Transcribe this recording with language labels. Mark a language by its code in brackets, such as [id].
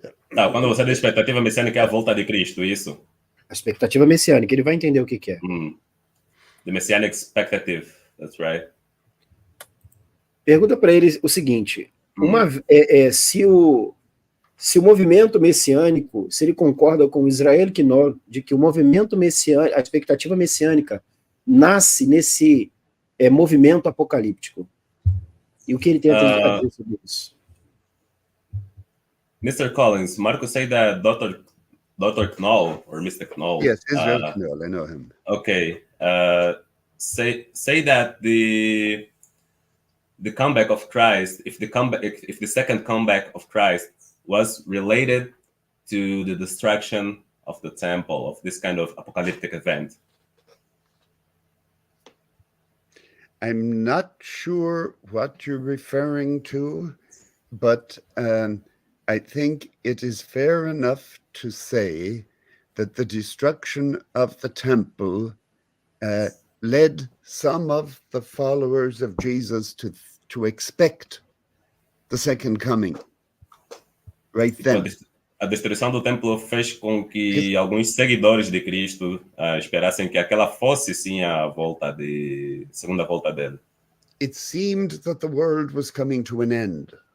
[pt] Quando você diz expectativa messiânica, é a volta de Cristo, isso? A expectativa messiânica, ele vai entender o que é. [en] The Messianic expectative, that's right. [pt] Pergunta para ele o seguinte, se o movimento messiânico, se ele concorda com Israel Knorr, de que o movimento messiânico, a expectativa messiânica, nasce nesse movimento apocalíptico. E o que ele tem a dizer sobre isso? [en] Mr. Collins, Marco said that Dr. Knoll, or Mr. Knoll. Yes, Israel Knoll, I know him. Okay. Say that the comeback of Christ, if the second comeback of Christ was related to the destruction of the temple, of this kind of apocalyptic event. I'm not sure what you're referring to, but I think it is fair enough to say that the destruction of the temple led some of the followers of Jesus to expect the second coming. Right then. [pt] A destruição do templo fez com que alguns seguidores de Cristo esperassem que aquela fosse sim a segunda volta dele. [en] It seemed that the world was coming to an end.